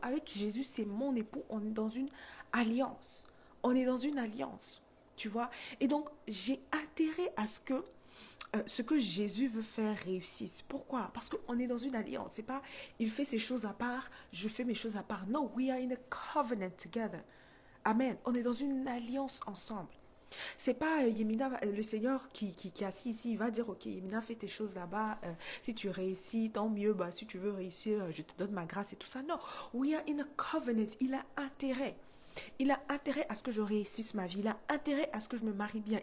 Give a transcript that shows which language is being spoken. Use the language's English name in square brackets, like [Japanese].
[French] Avec Jésus, c'est mon époux. On est dans une alliance. On est dans une alliance, tu vois. Et donc, j'ai intérêt à ce que Jésus veut faire réussisse. Pourquoi? Parce qu'on est dans une alliance. C'est pas, il fait ses choses à part, je fais mes choses à part. [English] No, we are in a covenant together. Amen. [French] On est dans une alliance ensemble. C'est pas Yemina, le Seigneur qui est assis ici, il va dire, ok, Yemina, fais tes choses là-bas. Si tu réussis, tant mieux. Bah, si tu veux réussir, je te donne ma grâce et tout ça. Non, we are in a covenant. Il a intérêt. Il a intérêt à ce que je réussisse ma vie. Il a intérêt à ce que je me marie bien.